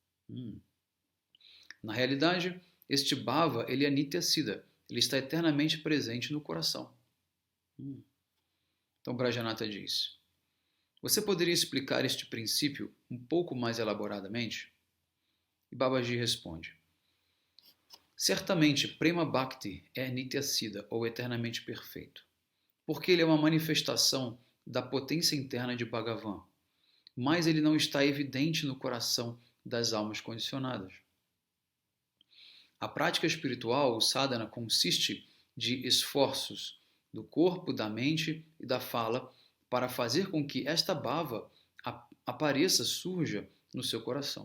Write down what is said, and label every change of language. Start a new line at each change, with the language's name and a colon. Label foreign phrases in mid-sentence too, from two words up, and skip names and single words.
Portuguese: Na realidade, este bhava, ele é
Sanskrit: नित्य सिद्ध,
Portuguese: ele está eternamente presente no coração. Então Brajanata diz: você poderia explicar este princípio um pouco mais elaboradamente? E Babaji responde: certamente Prema Bhakti é
Sanskrit: नित्य सिद्ध,
Portuguese: ou eternamente perfeito, porque ele é uma manifestação da potência interna de Bhagavan, mas ele não está evidente no coração das almas condicionadas. A prática espiritual, o sadhana, consiste de esforços do corpo, da mente e da fala para fazer com que esta bhava apareça, surja no seu coração.